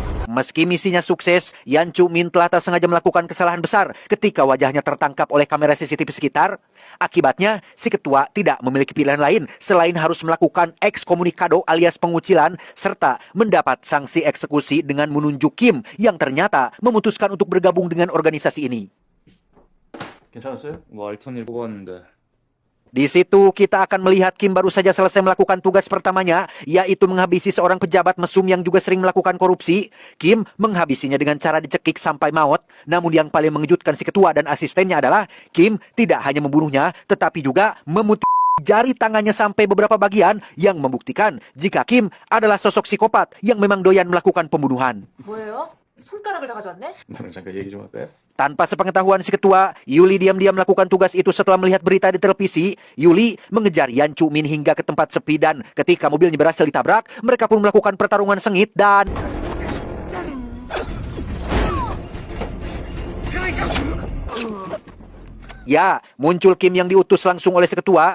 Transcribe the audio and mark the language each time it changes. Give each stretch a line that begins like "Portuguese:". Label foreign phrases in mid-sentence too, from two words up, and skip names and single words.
Indonesian: Meski misinya sukses, Yan Chu-min telah tak sengaja melakukan kesalahan besar ketika wajahnya tertangkap oleh kamera CCTV sekitar. Akibatnya, si ketua tidak memiliki pilihan lain selain harus melakukan ekskomunikado alias pengucilan serta mendapat sanksi eksekusi dengan menunjuk Kim yang ternyata memutuskan untuk bergabung dengan organisasi ini.
Korean: 괜찮았어요? 뭐 알턴 일 뽑았는데
Indonesian: Di situ kita akan melihat Kim baru saja selesai melakukan tugas pertamanya, yaitu menghabisi seorang pejabat mesum yang juga sering melakukan korupsi. Kim menghabisinya dengan cara dicekik sampai maut. Namun yang paling mengejutkan si ketua dan asistennya adalah Kim tidak hanya membunuhnya, tetapi juga memutih jari tangannya sampai beberapa bagian yang membuktikan jika Kim adalah sosok psikopat yang memang doyan melakukan pembunuhan.
Korean: 뭐예요? 손가락을 다 가져왔네? 나랑 잠깐 얘기 좀 할까요?
Indonesian: Tanpa sepengetahuan si ketua, Yuli diam-diam melakukan tugas itu setelah melihat berita di televisi. Yuli mengejar Yan Chu-min hingga ke tempat sepi dan ketika mobilnya berhasil ditabrak, mereka pun melakukan pertarungan sengit dan... Ya, muncul Kim yang diutus langsung oleh si ketua.